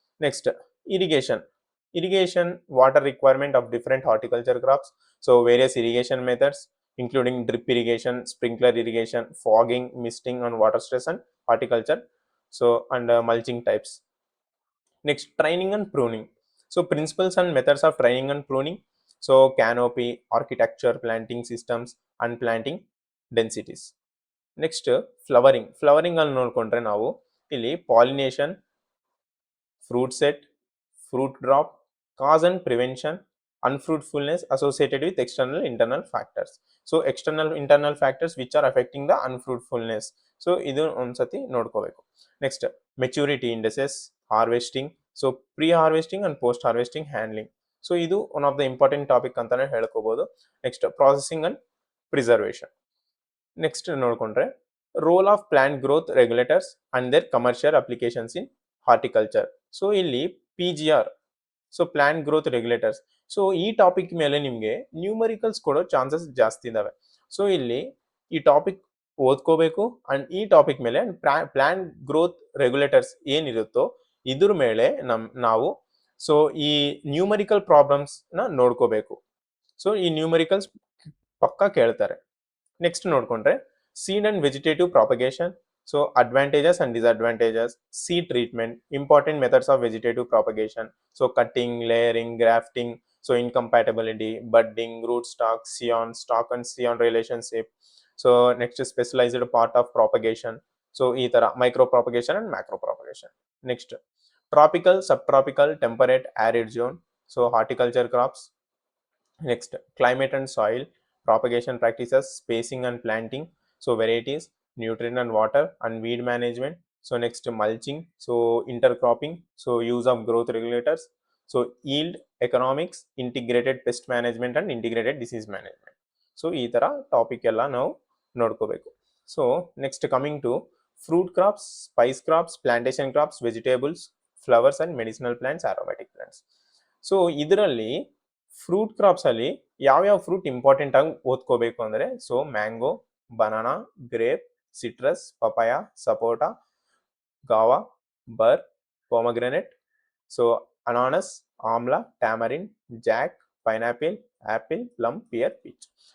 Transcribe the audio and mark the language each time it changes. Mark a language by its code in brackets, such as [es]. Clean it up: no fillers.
[en] Next irrigation water requirement of different horticulture crops. So various irrigation methods including drip irrigation, sprinkler irrigation, fogging, misting and water stress and horticulture. So and mulching types. Next training and pruning. So principles and methods of training and pruning. So canopy, architecture, planting systems and planting densities. Next flowering [kn] ಅಲ್ಲಿ ನೋಡ್ಕೊಂಡ್ರೆ ನಾವು ಇಲ್ಲಿ [en] Pollination, fruit set, fruit drop, cause and prevention, unfruitfulness associated with external internal factors. So external internal factors which are affecting the unfruitfulness. So [kn] ಇದು ಒಂದ್ಸತಿ ನೋಡ್ಕೋಬೇಕು. [en] Next maturity indices, harvesting, so pre harvesting and post harvesting handling. So ಇದು one of the important topic [kn] ಅಂತಾನೆ ಹೇಳ್ಕೋಬಹುದು. [en] Next processing and preservation. Next ನೋಡ್ಕೊಂಡ್ರೆ role of plant growth regulators and their commercial applications in horticulture. So ಇಲ್ಲಿ PGR, so plant growth regulators. [kn] So ಈ topic ಮೇಲೆ ನಿಮಗೆ numericals ಕೊಡೋ chances ಜಾಸ್ತಿ ಇದಾವೆ. So ಇಲ್ಲಿ ಈ ಟಾಪಿಕ್ ಓದ್ಕೋಬೇಕು ಅಂಡ್ ಈ ಟಾಪಿಕ್ ಮೇಲೆ ಪ್ಲಾಂಟ್ ಗ್ರೋತ್ ರೆಗ್ಯುಲೇಟರ್ಸ್ ಏನಿರುತ್ತೋ ಇದ್ರ ಮೇಲೆ ನಾವು ಸೊ ಈ ನ್ಯೂಮರಿಕಲ್ ಪ್ರಾಬ್ಲಮ್ಸ್ ನ ನೋಡ್ಕೋಬೇಕು. ಸೊ ಈ ನ್ಯೂಮರಿಕಲ್ಸ್ ಪಕ್ಕ ಕೇಳ್ತಾರೆ. [en] Next ನೋಡ್ಕೊಂಡ್ರೆ seed and vegetative propagation. So advantages and disadvantages, seed treatment, important methods of vegetative propagation, so cutting, layering, grafting, so incompatibility, budding, rootstock, scion, stock and scion relationship. So next is specialized part of propagation, so [kn] ee tara [en] micro propagation and macro propagation. Next, tropical, subtropical, temperate, arid zone, so horticulture crops. Next, climate and soil, propagation practices, spacing and planting, so varieties, nutrient and water, and weed management. So next, mulching, so intercropping, so use of growth regulators, so yield, economics, integrated pest management and integrated disease management. So [kn] ಈ ತರ topic ಎಲ್ಲ ನಾವು ನೋಡ್ಕೋಬೇಕು. [en] So next coming to fruit crops, spice crops, plantation crops, vegetables, flowers and medicinal plants, aromatic plants. So ಇದರಲ್ಲಿ fruit crops ಅಲ್ಲಿ [kn] ಯಾವ್ಯಾವ fruit important ಆಗಿ ಓದ್ಕೋಬೇಕು ಅಂದ್ರೆ, [en] So mango, banana, grape, citrus, papaya, sapota, guava, ber, pomegranate, so ಅನಾನಸ್, amla, tamarind, jack, pineapple, apple, plum, pear, peach.